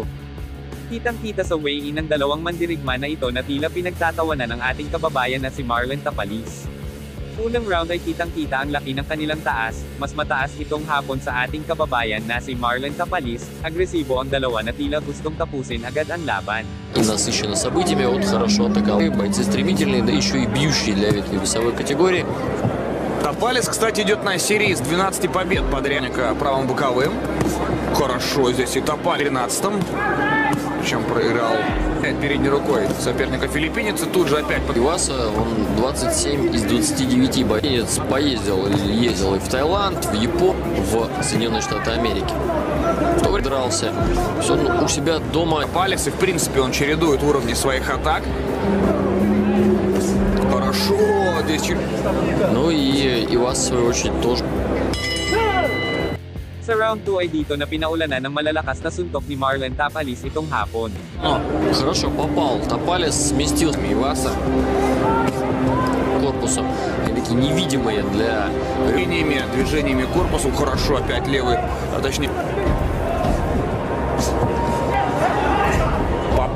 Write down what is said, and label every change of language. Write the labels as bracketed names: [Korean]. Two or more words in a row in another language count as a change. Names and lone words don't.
[Filipino] Kitang-kita sa weigh-in ng dalawang mandirigma na ito na tila pinagtatawanan ng ating kababayan na si Marlon Tapales. Unang round ay kitang-kita ang laki ng kanilang taas, mas mataas itong hapon sa ating kababayan na si Marlon Tapales, agresibo ang dalawa na tila gustong tapusin agad ang laban. [Russian] И насыщенно событиями, вот хорошо атаковал. Бойцы стремительные, да еще и бьющие для этой весовой категории. Tapales, кстати, идет на серии с 12 побед подряд правым боковым. Хорошо здесь и Tapales 13-м. Причем проиграл передней рукой соперника филиппинец, и тут же опять... Иваса, он 27 из 29 боец ездил и в Таиланд, в Японию, в Соединенные Штаты Америки. Кто дрался, все у себя дома. Tapales, и в принципе он чередует уровни своих атак. Хорошо здесь... Ну и Ивас, в свою очередь, тоже. [Filipino] Sa round 2 ay dito na pinaulanan ng malalakas na suntok ni Marlon Tapales itong hapon. [Russian] Хорошо попал. Tapales сместил Иваса корпусом. Такие невидимые для... Движениями корпусу хорошо опять левый, а точнее...